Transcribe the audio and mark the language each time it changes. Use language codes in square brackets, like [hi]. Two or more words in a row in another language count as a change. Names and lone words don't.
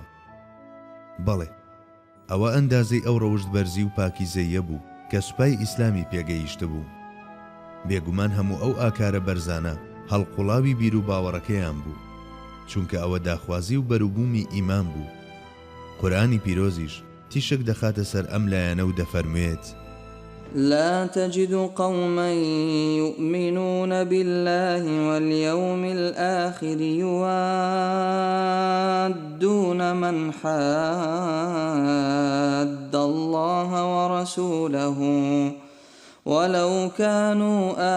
[ckb] بەڵێ ئەوە ئەندازەی ئەو ڕەوشت بەرزی و پاکیزەیە بوو کە سوپای ئیسلامی پێگەیشتە بوو. بێگومان هەموو ئەو ئاکارە بەرزانە هەڵقوڵاوی بیر و باوەڕەکەیان بوو، چونکە ئەوە داخوازی و بەروبوومی ئیمان بوو. قورئانی پیرۆزیش تیشک دەخاتە سەر ئەم لایەنە و دەفەرموێت [ar] لا تجد قوما يؤمنون بالله واليوم الآخر يوادون من حاد الله ورسوله ولو كانوا